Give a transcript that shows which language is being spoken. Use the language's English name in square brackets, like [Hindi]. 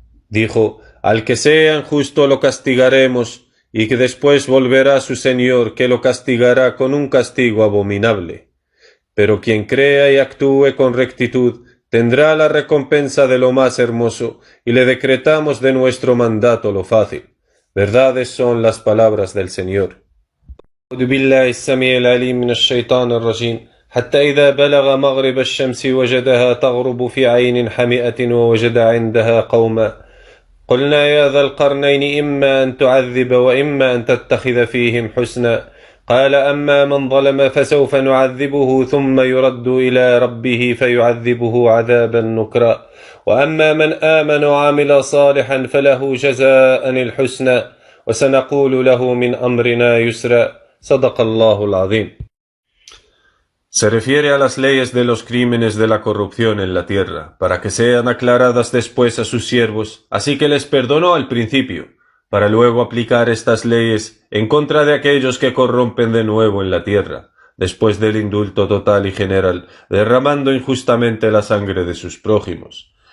[Spanish] Dijo, al que sea injusto lo castigaremos, y que después volverá a su Señor, que lo castigará con un castigo abominable. Pero quien crea y actúe con rectitud, tendrá la recompensa de lo más hermoso, y le decretamos de nuestro mandato lo fácil. Verdades son las palabras del Señor. [Arabic] أعوذ بالله السميع العليم من الشيطان الرجيم حتى إذا بلغ مغرب الشمس وجدها تغرب في عين حمئة ووجد عندها قوما قلنا يا ذا القرنين إما أن تعذب وإما أن تتخذ فيهم حسنا قال أما من ظلم فسوف نعذبه ثم يرد إلى ربه فيعذبه عذابا نكرا وأما من آمن وعمل صالحا فله جزاء الحسنى وسنقول له من أمرنا يسرا صدق الله العظيم. [Spanish] Se refiere a las leyes de los crímenes de la corrupción en la tierra, para que sean aclaradas después a sus siervos, así que les perdonó al principio, para luego aplicar estas leyes en contra de aquellos que corrompen de nuevo en la tierra, después del indulto total y general, derramando injustamente la sangre de sus prójimos.